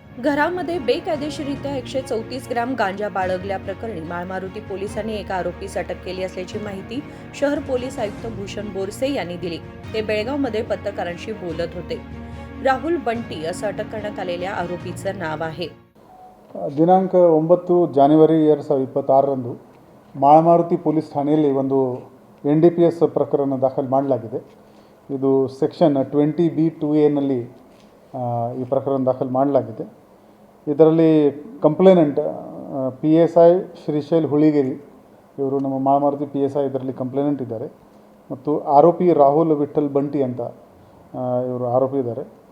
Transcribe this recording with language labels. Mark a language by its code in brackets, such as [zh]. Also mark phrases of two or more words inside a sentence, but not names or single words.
[mr] घरामध्ये बेकायदेशीरित्या 134 ग्रॅम गांजा बाळगल्याप्रकरणी माळमारुती पोलिसांनी एका आरोपीस अटक केली असल्याची माहिती शहर पोलीस आयुक्त भूषण बोरसे यांनी दिली. ते बेळगावमध्ये पत्रकारांशी बोलत होते. राहुल बंटी असं अटक करण्यात आलेल्या आरोपीचं नाव आहे. [kn] ದಿನಾಂಕ 9 ಜಾನ್ವರಿ 2026 ಮಾಳಮಾರುತಿ ಪೊಲೀಸ್ ಠಾಣೆಯಲ್ಲಿ ಒಂದು NDPS ಪ್ರಕರಣ ದಾಖಲು ಮಾಡಲಾಗಿದೆ. ಇದು ಸೆಕ್ಷನ್ 20B2A ನಲ್ಲಿ ಈ ಪ್ರಕರಣ ದಾಖಲು ಮಾಡಲಾಗಿದೆ. ಇದರಲ್ಲಿ ಕಂಪ್ಲೇನೆಂಟ್ PSI ಶ್ರೀಶೈಲ್ ಹುಳಿಗೇರಿ ಇವರು ನಮ್ಮ ಮಾಳಮಾರುತಿ PSI ಇದರಲ್ಲಿ ಕಂಪ್ಲೇನೆಂಟ್ ಇದ್ದಾರೆ ಮತ್ತು ಆರೋಪಿ ರಾಹುಲ್ ವಿಠಲ್ ಬಂಟಿ ಅಂತ ಇವರು ಆರೋಪಿ ಇದ್ದಾರೆ.